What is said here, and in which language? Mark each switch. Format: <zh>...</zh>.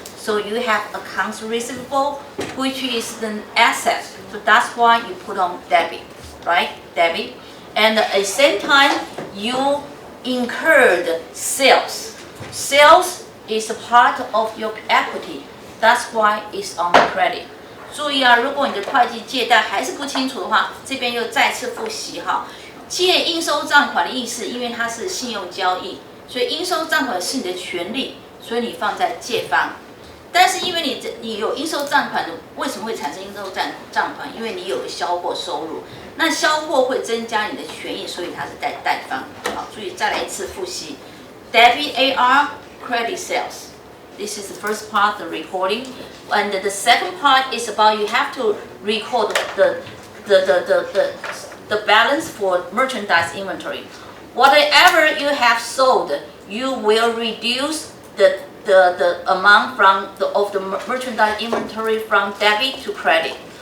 <en>So you have accounts receivable, which is the asset. So that's why you put on debit, right? Debit. And at the same time, you incurred sales. Sales is a part of your equity. That's why it's on credit.</en> <zh>注意啊，如果你的会计借贷还是不清楚的话，这边又再次复习哈。借应收账款的意思，因为它是信用交易，所以应收账款是你的权利，所以你放在借方。但是因为你有应收账款的，为什么会产生应收账款？因为你有销货收入，那销货会增加你的权益，所以它是在贷方。好，注意再来一次复习 ：</zh> <en>debit AR credit sales. This is the first part, the recording, and the second part is about you have to record the balance for merchandise inventory. Whatever you have sold, you will reduce the amount of the merchandise inventory from debit to credit.</en>